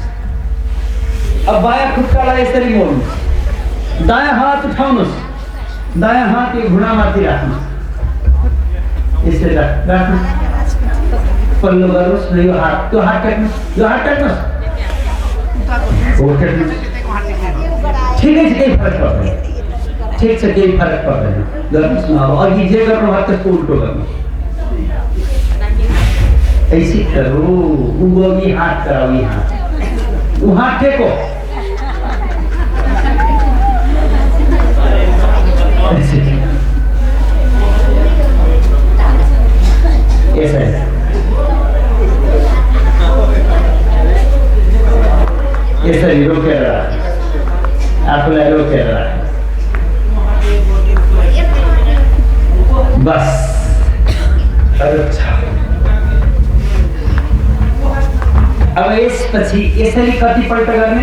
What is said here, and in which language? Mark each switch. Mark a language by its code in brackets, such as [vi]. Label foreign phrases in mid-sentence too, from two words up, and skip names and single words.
[ne] अब बायाँ खुट्टालाई यसरी मोड्नुहोस्, दायाँ हात उठाउनुहोस्, दायाँ हात यो घुँडामाथि राख्नुहोस्, यसरी राख्नुहोस्, पल्लो गर्नुहोस् र यो हात, त्यो हात टेक्नुहोस्, यो हात टेक्नुहोस्, हो टेक्नुहोस्। ठिकै छ, केही फरक पर्दैन, ठिक छ, केही फरक पर्दैन, गर्नुहोस् न। अब अघि जे गर्नुभयो त्यसको उल्टो गर्नुहोस्। [hi] ऐसी करो, उँभो ये हाथ कराओ, ये हाथ, वो हाथ टेको, ऐसे ऐसे [ne] यसरी रोकेर आफूलाई रोकेर बस। अब यसपछि यसरी कतिपल्ट गर्ने?